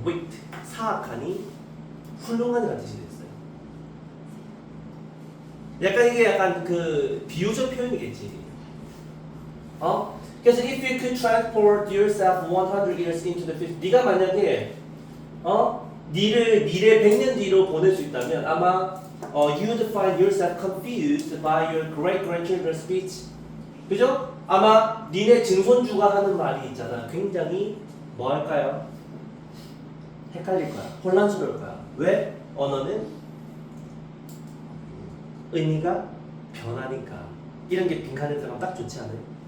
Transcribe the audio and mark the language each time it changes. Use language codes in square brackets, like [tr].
[ko] Weight 사악하니 훌륭한이라는 뜻이 됐어요. 약간 이게 약간 그 비유적 표현이겠지. 그래서 [en] if you could transport yourself 100 years into the future, [ko] 네가 만약에 니를 미래 100년 뒤로 보낼 수 있다면 아마 [en] you'd find yourself confused by your great grandchildren's speech. [ko] 그죠? 아마 니네 증손주가 하는 말이 있잖아. 굉장히 뭐 할까요? 헷갈릴 거야. 혼란스러울 거야. 왜? 언어는 의미가 변하니까. 이런 게 빈칸에 들어가면 딱 좋지 않아요?